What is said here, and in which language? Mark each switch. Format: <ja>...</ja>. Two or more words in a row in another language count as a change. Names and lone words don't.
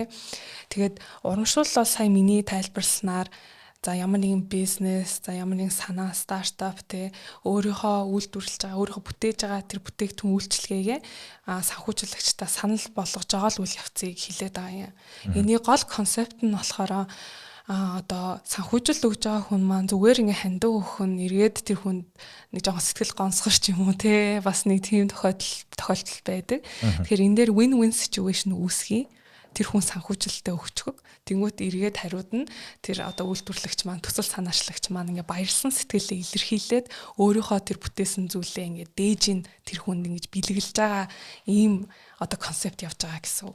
<mn>Тэгээд урамшуул бол сая миний тайлбарласнаар за ямар нэгэн бизнес, за ямар нэгэн санаа стартап те өөрийнхөө үйлдвэрлэж байгаа, өөрийнхөө бүтээж байгаа тэр бүтээгдэхүүн үйлчилгээгээ санхүүжилэгчдээ санал болгож байгаа л үйл явцыг хилээд байгаа юм. Эний гол концепт нь болохоор одоо санхүүжилт өгж байгаа хүн маань зүгээр ингээ хандив өгөх нь эргээд тэр хүнд нэг жоохон сэтгэл гонсгор ч юм уу те бас нэг тийм тохиолдол байдаг. Тэгэхээр энэ дээр</mn> <en>win-win situation</en> <mn>үүсгий. Тэр хүн санхүүжилтээ өгчхөг. Тэнгүүт эргээд хариуд нь тэр одоо үйлдвэрлэгч маань төсөл санаачлагч маань ингээ баярлсан сэтгэлээ илэрхийлээд өөрийнхөө тэр бүтээсэн зүйлээ ингээ дээжийн тэр хүнд ингэж бэлгэлж байгаа ийм одоо концепт явж байгаа гэсэн үг.</mn>